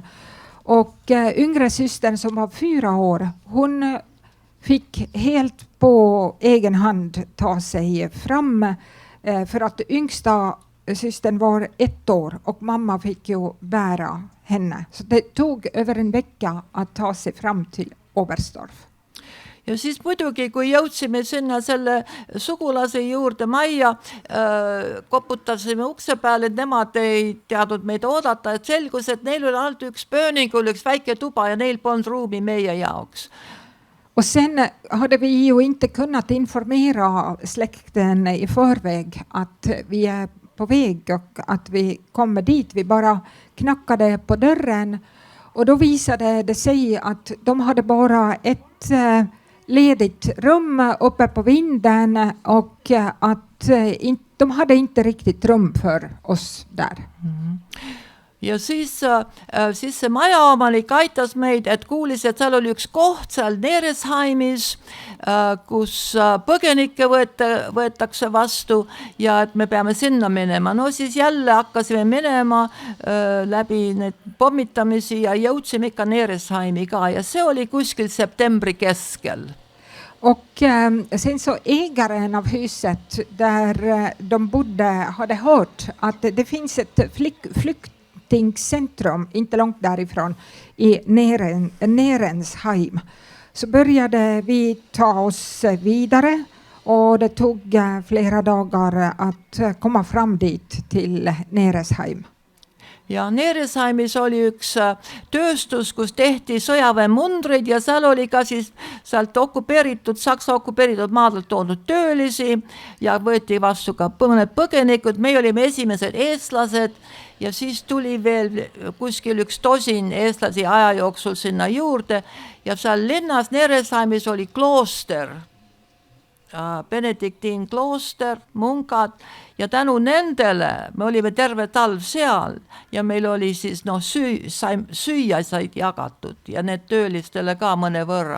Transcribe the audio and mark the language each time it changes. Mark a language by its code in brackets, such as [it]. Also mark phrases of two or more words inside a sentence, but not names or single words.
[sv] Och yngre systern som var 4 år, hon fick helt på egen hand ta sig fram för att yngsta systern var 1 år och mamma fick ju bära henne. Så det tog över en vecka att ta sig fram till Oberstdorf. [et] Ja siis muidugi, kui jõudsime sinna selle sugulase juurde majja, koputasime ukse peale, et nemad ei teadnud meid oodata, et selgus, et neil oli ainult üks pööningul, üks väike tuba ja neil polnud ruumi meie jaoks. [sv] Och sen hade vi ju inte kunnat informera släkten i förväg att vi är på väg och att vi kommer dit. Vi bara knackade på dörren och då visade det sig att de hade bara ett ledigt rum uppe på vinden och att de hade inte riktigt rum för oss där. [et] Ja siis see majaomanik aitas meid, et kuulis, et seal oli üks koht seal Neresheimis, kus põgenikke võetakse vastu ja et me peame sinna minema. No siis jälle hakkasime minema läbi need pommitamisi ja jõudsime ikka Neresheimi ka ja see oli kuskil septembri keskel. [sv] Och sen så ägaren av huset där de bodde hade hört att det finns ett flyktingcentrum inte långt därifrån i Nerensheim. Så började vi ta oss vidare och det tog flera dagar att komma fram dit till Neresheim. [et] Ja Neresheimis oli üks tööstus, kus tehti sõjaväemundreid ja seal oli ka siis sealt Saksa okupeeritud maadelt toodud töölisi ja võeti vastu ka mõned põgenikud. Meie olime esimesed eestlased ja siis tuli veel kuskil üks dosin eestlasi aja jooksul sinna juurde ja seal linnas Neresheimis oli klooster, Benediktiin klooster, munkad ja tänu nendele me olime terve talv seal ja meil oli siis süüa said jagatud ja need töölistele ka mõne võrra.